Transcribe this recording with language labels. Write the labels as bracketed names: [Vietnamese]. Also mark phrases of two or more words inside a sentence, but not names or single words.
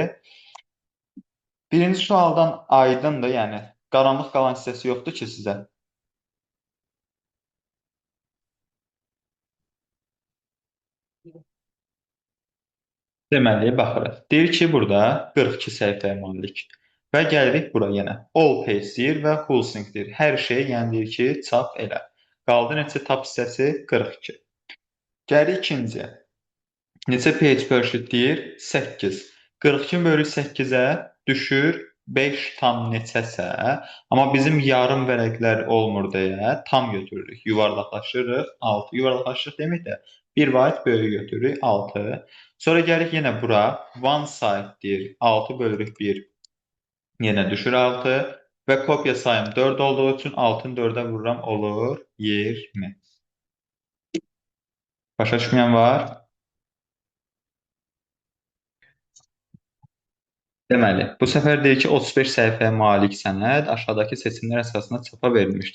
[Azerbaijani] Birinci sualdan aydındır, yəni qaranlıq qalan hissəsi yoxdur ki sizə. Deməli, baxırıq. Deyir ki, burada 42 səhifəyə malik. Və gəlirik bura yenə. [English] All page [Azerbaijani] deyir və Hulsing deyir. Hər şey, yəni deyir ki, çap elə. Qaldı neçə tab hissəsi? 42. Gəlirik ikinciyə. Neçə [English] page per sheet [Azerbaijani] deyir? 8. 42 bölü 8-ə düşür 5 tam neçəsə. Amma bizim yarım vərəqlər olmur deyə tam götürürük. Yuvarlaqlaşırıq 6. Yuvarlaqlaşırıq demək də bir vahid böyük götürürük 6. Sonra gəlirik yenə bura. [English] One side [Azerbaijani] deyir. 6 bölürük 1. Yenə düşür 6. Və kopya sayım 4 olduğu üçün 6-nı 4-ə vururam, olur 20. Başa düşməyən var? Deməli, bu səfər deyir ki, 35 səhifəyə malik sənəd aşağıdakı seçimlər əsasında çapa verilmişdir.